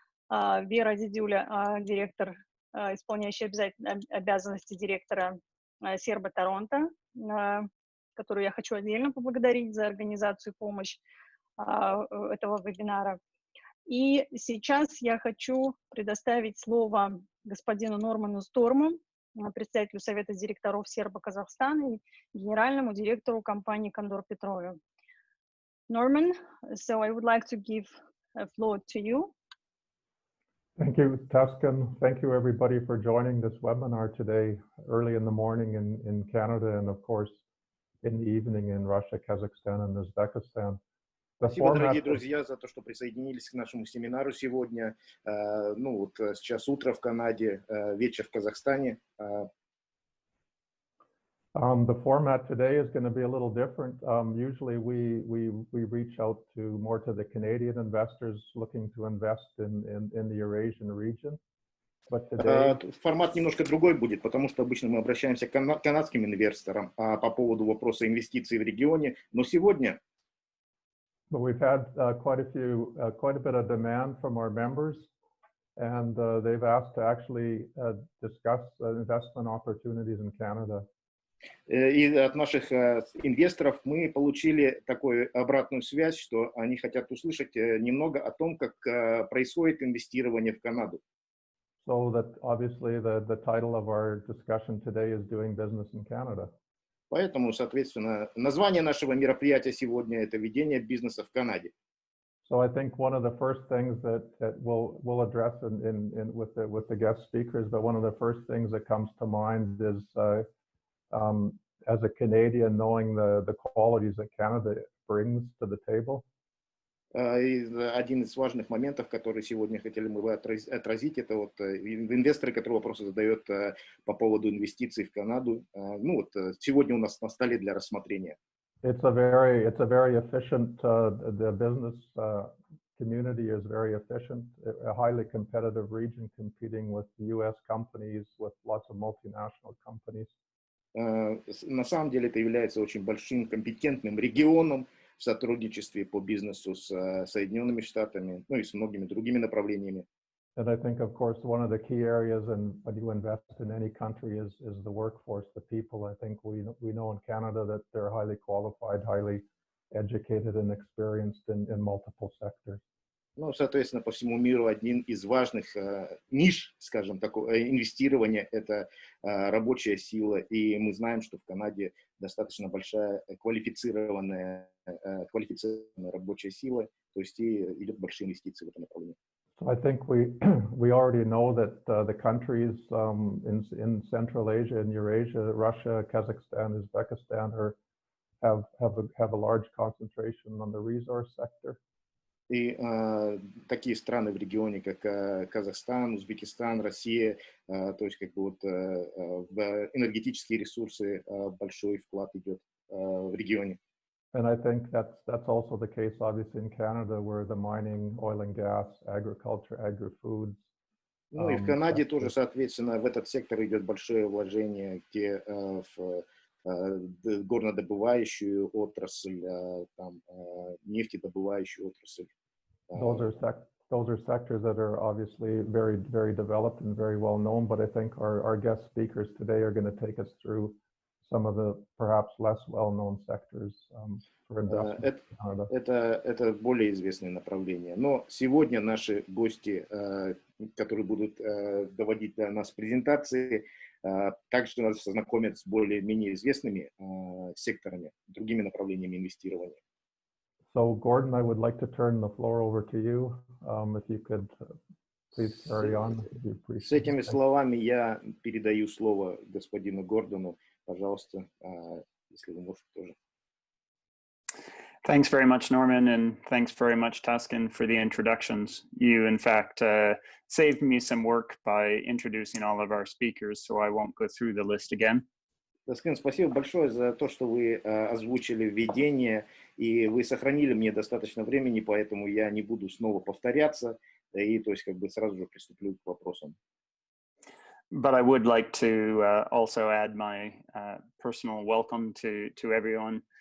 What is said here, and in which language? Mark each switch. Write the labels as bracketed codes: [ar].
[ru] Вера Дидюля, директор, исполняющий обязанности директора CERBA Торонто, которую я хочу отдельно поблагодарить за организацию и помощь этого вебинара. И сейчас я хочу предоставить слово господину Норману Сторму, председателю Совета директоров CERBA Казахстана и генеральному директору компании Condor Petroleum. [en] Norman, so I would like to give a floor to you. Thank you, Taskyn. Thank you, everybody, for joining this webinar today, early in the morning in Canada, and of course, in the evening in Russia, Kazakhstan, and Uzbekistan. [ru] Спасибо, дорогие друзья, за то, что присоединились к нашему семинару сегодня. Ну вот сейчас утро в Канаде, вечер в Казахстане. [en] The format today is going to be a little different. Usually we reach out to more to the Canadian investors looking to invest in the Eurasian region. But today... [ru] Формат немножко другой будет, потому что обычно мы обращаемся к канадским инвесторам по поводу вопроса инвестиций в регионе. Но сегодня [en] But we've had quite a bit of demand from our members, and they've asked to actually discuss investment opportunities in Canada. [ru] И от наших инвесторов мы получили такую обратную связь, что они хотят услышать немного о том, как происходит инвестирование в Канаду. [en] So that obviously the title of our discussion today is Doing Business in Canada. [ru] Поэтому, соответственно, название нашего мероприятия сегодня – это «Ведение бизнеса в Канаде». [en] So I think one of the first things that we'll address with the guest speakers, but one of the first things that comes to mind is as a Canadian, knowing the qualities that Canada brings to the table. [ru] Один из важных моментов, который сегодня хотели мы отразить, это вот инвесторы, которые вопросы задают по поводу инвестиций в Канаду. Ну вот сегодня у нас на столе для рассмотрения. [en] It's a very efficient. The business community is very efficient. A highly competitive region, competing with U.S. companies, with lots of multinational companies. [ru] На самом деле это является очень большим компетентным регионом в сотрудничестве по бизнесу с Соединенными Штатами, ну и с многими другими направлениями. [en] And I think, of course, one of the key areas when you invest in any country is the workforce, the people. I think we know in Canada that they're highly qualified, highly educated and experienced in multiple sectors. [ru] Ну, соответственно, по всему миру один из важных ниш, скажем так, инвестирования – это рабочая сила. И мы знаем, что в Канаде достаточно большая квалифицированная рабочая сила, то есть и идет большие инвестиции в этом направлении. [en] So I think we already know that the countries in Central Asia and Eurasia, Russia, Kazakhstan, Uzbekistan, have a large concentration on the resource sector. [ru] И такие страны в регионе, как Казахстан, Узбекистан, Россия, то есть как бы вот в энергетические ресурсы большой вклад идет в регионе. [en] And I think that's also the case, obviously, in Canada, where the mining, oil and gas, agriculture, agri-foods. [ru] Ну и в Канаде тоже, соответственно, в этот сектор идет большое вложение, где в горнодобывающую отрасль, там, нефтедобывающую отрасль. [en] Those are sectors that are obviously very, very developed and very well known, but I think our guest speakers today are going to take us through some of the perhaps less well-known sectors for investment in Canada. [ru] Это более известные направления. Но сегодня наши гости, которые будут доводить для нас презентации, также нас знакомят с более-менее известными секторами, другими направлениями инвестирования. [en] So, Gordon, I would like to turn the floor over to you. If you could please carry on. [ru] С этими словами я передаю слово господину Гордону. Пожалуйста, если вы можете тоже. [en] Thanks very much, Norman, and thanks very much, Taskyn, for the introductions. You, in fact, saved me some work by introducing all of our speakers, so I won't go through the list again. [ru] Таскин, спасибо большое за то, что вы озвучили введение, и вы сохранили мне достаточно времени, поэтому я не буду снова повторяться, и то есть как бы сразу же приступлю к вопросам. [en] But I would like to also add my personal welcome to everyone.